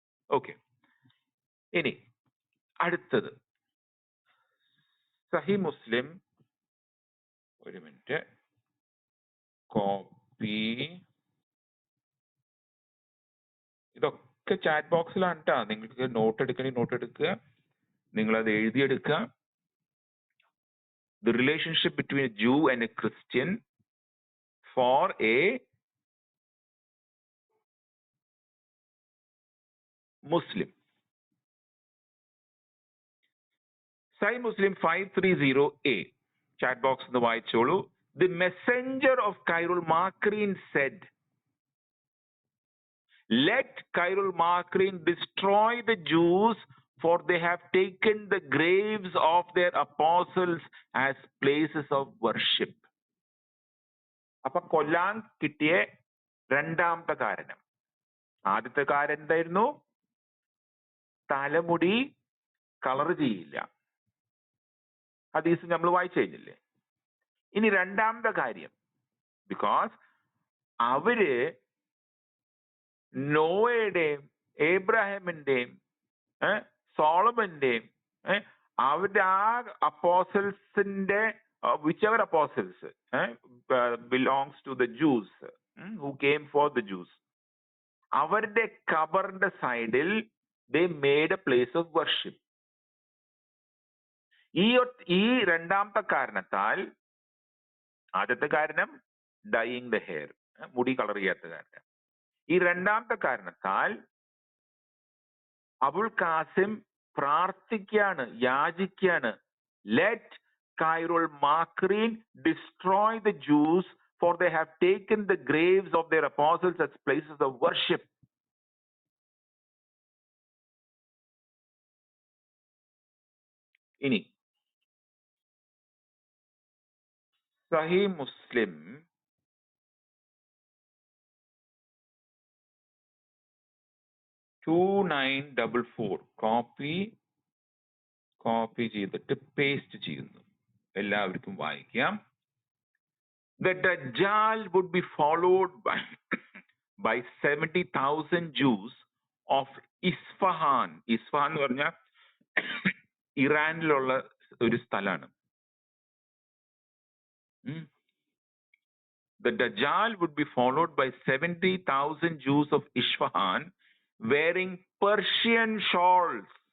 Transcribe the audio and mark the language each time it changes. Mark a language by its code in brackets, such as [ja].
[ml] Okay. ഇനി അടുത്തത് സഹി മുസ്ലിം, ഒരു മിനിറ്റ്, കോപ്പി, ഇതൊക്കെ ചാറ്റ് ബോക്സിലാണ് കേട്ടോ. നിങ്ങൾക്ക് നോട്ട് എടുക്കുക, നിങ്ങളത് എഴുതിയെടുക്കുക. [en] The relationship between a Jew and a Christian for a Muslim. Sahih Muslim 530a. [ml] Chat box എന്ന് വായിച്ചോളൂ. [en] The messenger of Khairul Makrin said, let Khairul Makrin destroy the Jews, for they have taken the graves of their apostles as places of worship. [ml] അപ്പൊ കൊല്ലാൻ കിട്ടിയ രണ്ടാമത്തെ കാരണം. ആദ്യത്തെ കാരണം എന്തായിരുന്നു? തലമുടി കളർ ചെയ്യില്ല. ഹദീസ് നമ്മൾ വായിച്ചു കഴിഞ്ഞില്ലേ? ഇനി രണ്ടാമത്തെ കാര്യം, ബിക്കോസ് അവര് നോയയുടെയും ഏബ്രാഹിമിന്റെയും സോളമന്റെയും അവരുടെ ആ അപ്പോസൽസിന്റെ [en] whichever apostles belongs to the Jews [ml] who came for the Jews, അവരുടെ ഖബറിന്റെ സൈഡിൽ [en] they made a place of worship. [ml] ഈ രണ്ടാമത്തെ കാരണത്താൽ, ആദ്യത്തെ കാരണം [en] dyeing the hair, [ml] മുടി കളർ ചെയ്യാത്ത കാരണം. ഈ രണ്ടാമത്തെ കാരണത്താൽ Abul Kasim പ്രാർത്ഥിക്കാണ്, യാചിക്കാണ്, let [en] Cairo Makrin, destroy the Jews, for they have taken the graves of their apostles as places of worship. [ml] ഇനി സഹി മുസ്ലിം 2944 കോപ്പി ചെയ്തിട്ട് പേസ്റ്റ് ചെയ്യുന്നു. എല്ലാവർക്കും വായിക്കാം. [en] The Dajjal would be followed by 70,000 Jews of Isfahan. [ml] Isfahan എന്ന് പറഞ്ഞാൽ ഇറാനിലുള്ള ഒരു സ്ഥലമാണ്. [en] The Dajjal would be followed by 70,000 Jews of Isfahan wearing Persian shawls.